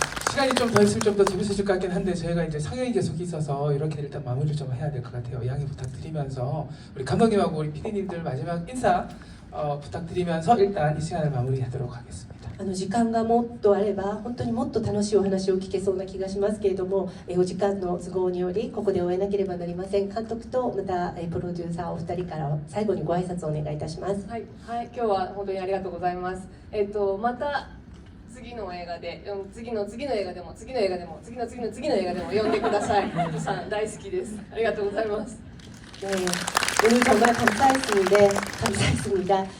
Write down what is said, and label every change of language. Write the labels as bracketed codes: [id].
[ko] 시간이 좀 더 있으면 좀 더 재밌어질 것 같긴 한데 저희가 이제 상영이 계속 있어서 이렇게 일단 마무리를 좀 해야 될 것 같아요. 양해 부탁드리면서 우리 감독님하고 우리 PD님들 마지막 인사 부탁드리면서 일단 이 시간을 마무리하도록 하겠습니다. [ja] 時間がもっとあれば本当にもっと楽しいお話を聞けそうな気がしますけれども、お時間の都合によりここで終えなければなりません。監督とまたプロデューサーお二人から最後にご挨拶をお願いいたします。はい、はい、今日は本当にありがとうございます。また次の映画で、次の映画でも次の映画でも次の映画でも呼んでください。皆さん大好きです。ありがとうございます。 [ko] 네, 오늘 정말 감사했습니다.